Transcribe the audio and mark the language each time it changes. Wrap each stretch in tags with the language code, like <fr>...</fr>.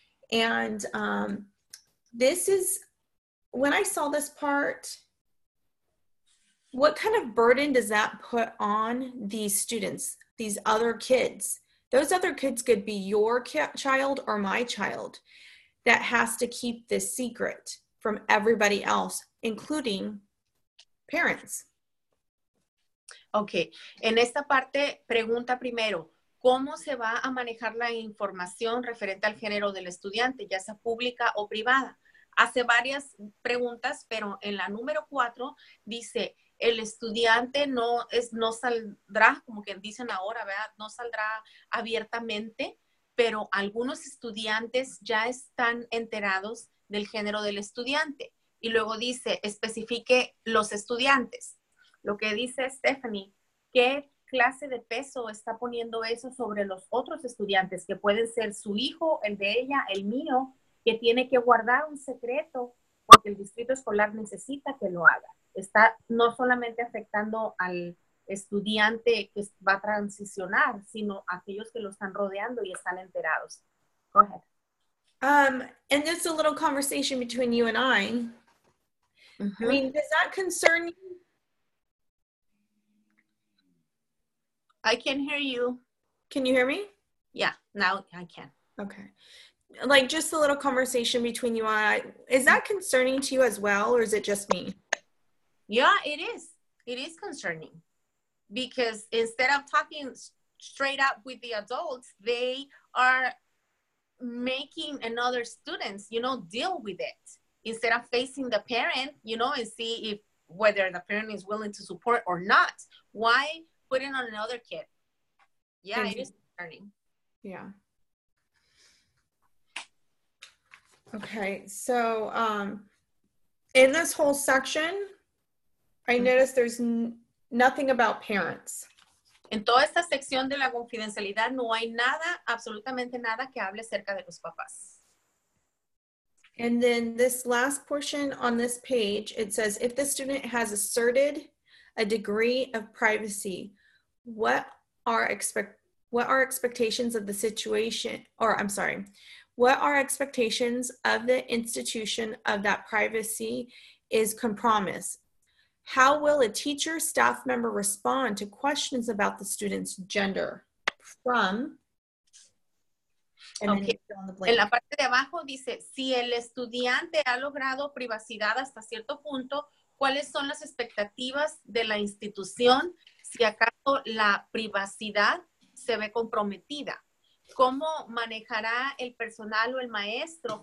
<en>And this is, when I saw this part, what kind of burden does that put on these students, these other kids? Those other kids could be your child or my child that has to keep this secret from everybody else, including parents.</en> <es>Ok, en esta parte pregunta primero, ¿cómo se va a manejar la información referente al género del estudiante, ya sea pública o privada? Hace varias preguntas, pero en la número 4 dice, el estudiante no saldrá, como que dicen ahora, ¿verdad? No saldrá abiertamente, pero algunos estudiantes ya están enterados del género del estudiante. Y luego dice, especifique los estudiantes. Lo que dice Stephanie, ¿qué clase de peso está poniendo eso sobre los otros estudiantes, que pueden ser su hijo, el de ella, el mío, que tiene que guardar un secreto porque el distrito escolar necesita que lo haga? Está no solamente afectando al estudiante que va a transicionar, sino a aquellos que lo están rodeando y están enterados.</es> <en>Go ahead. And there's a little conversation between you and I. I mean, does that concern you? I can hear you. Can you hear me? Yeah, now I can. Okay. Like just a little conversation between you and I. Is that concerning to you as well, or is it just me? Yeah, it is. It is concerning because instead of talking straight up with the adults, they are making another students, deal with it instead of facing the parent, and see if whether the parent is willing to support or not. Why put it on another kid? Yeah, it is concerning. Yeah. Okay, so in this whole section, I noticed there's nothing about parents.</en> <es>En toda esta sección de la confidencialidad no hay nada, absolutamente nada que hable acerca de los papás.</es> <en>And then this last portion on this page, it says, if the student has asserted a degree of privacy, what are expectations of the situation, or I'm sorry, what are expectations of the institution of that privacy is compromised? How will a teacher, staff member respond to questions about the student's gender from? Okay.</en> <es>En la parte de abajo dice, si el estudiante ha logrado privacidad hasta cierto punto, ¿cuáles son las expectativas de la institución si acaso la privacidad se ve comprometida? ¿Cómo manejará el personal o el maestro?</es>